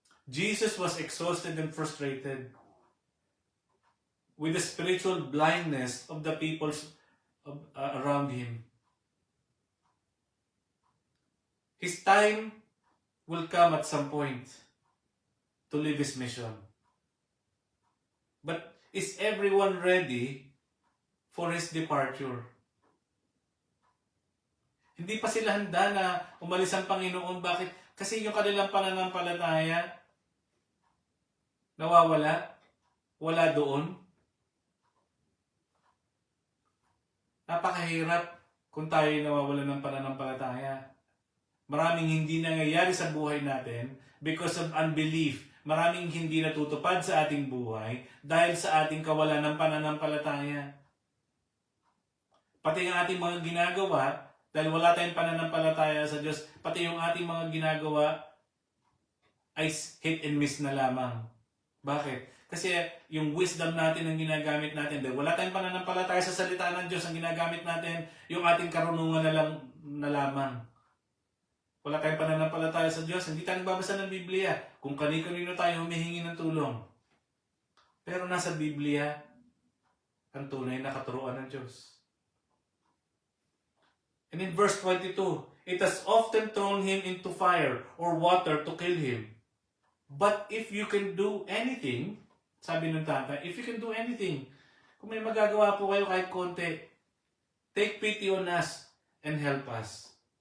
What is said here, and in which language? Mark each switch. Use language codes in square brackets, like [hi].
[en] Jesus was exhausted and frustrated with the spiritual blindness of the people around him. His time will come at some point to live his mission. But is everyone ready for his departure? [tl] Hindi pa sila handa na umalis ang Panginoon. Bakit? Kasi yung kanilang pananampalataya nawawala. Wala doon. Napakahirap kung tayo nawawala ng pananampalataya. Maraming hindi nangyayari sa buhay natin [en] because of unbelief. [tl] Maraming hindi natutupad sa ating buhay dahil sa ating kawalan ng pananampalataya. Pati ang ating mga ginagawa, dahil wala tayong pananampalataya sa Diyos, pati yung ating mga ginagawa ay hit and miss na lamang. Bakit? Kasi yung wisdom natin ang ginagamit natin, dahil wala tayong pananampalataya sa salita ng Diyos, ang ginagamit natin yung ating karunungan na lamang. Wala tayong pananampalataya sa Diyos, hindi tayo nagbabasa ng Biblia kung kanino tayo humihingi ng tulong. Pero nasa Biblia ang tunay na katuruan ng Diyos. [en] And in verse 22, it has often thrown him into fire or water to kill him. But if you can do anything, [tl] sabi ng tatay, [en] if you can do anything, [tl] kung may magagawa po kayo kahit konti, [en] take pity on us and help us.